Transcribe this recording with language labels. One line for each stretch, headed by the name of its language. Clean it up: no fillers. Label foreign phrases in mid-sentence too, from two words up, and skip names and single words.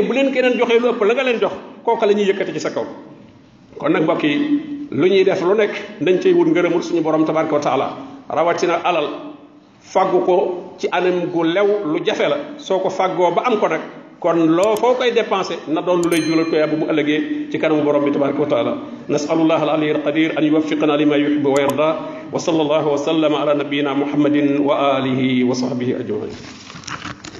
Wolof: bu leen keneen joxee lu ëpp la nga leen jox kooka la ñuy yëkkati ci sa kaw kon nag mbokk yi lu ñuy def lu nekk dañ cey wut ngërëmul suñu borom
Arabic: تبارك وتعالى
Wolof: rawatina alal fàggu ko ci anam gu lew lu jafe la soo ko fàggoo ba am ko nag kon loo foo koy dépensé na doon lu lay jural tuyaaba bu ëllëgee ci kanamu borom bi
Arabic: تبارك وتعالى نسأل الله العلي القدير أن يوفقنا لما يحب ويرضى وصلى الله وسلم على نبينا محمد وعلى آله وصحبه أجمعين